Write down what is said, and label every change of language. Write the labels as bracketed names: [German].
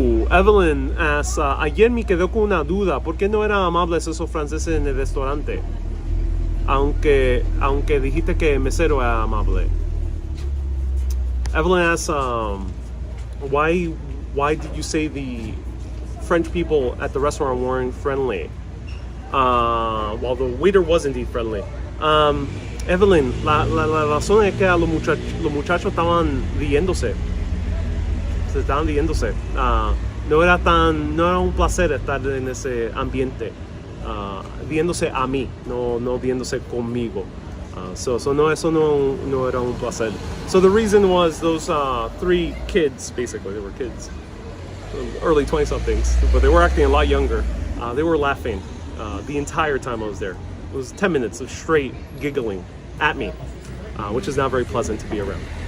[English] Evelyn asks, [Spanish] ayer me quedó con una duda. ¿Por qué no eran amables esos franceses en el restaurante? Aunque dijiste que el mesero era amable. [English] Evelyn asks, why did you say the French people at the restaurant weren't friendly? While the waiter was indeed friendly. [Spanish] Evelyn, la razón es que los muchachos estaban riéndose. Se estaban riéndose. No era un placer estar en ese ambiente. Viéndose a mí, no viéndose conmigo. So eso no era un placer. [English] So the reason was those 3 kids, basically, they were kids, early 20-somethings, but they were acting a lot younger. They were laughing the entire time I was there. It was 10 minutes of straight giggling at me, which is not very pleasant to be around.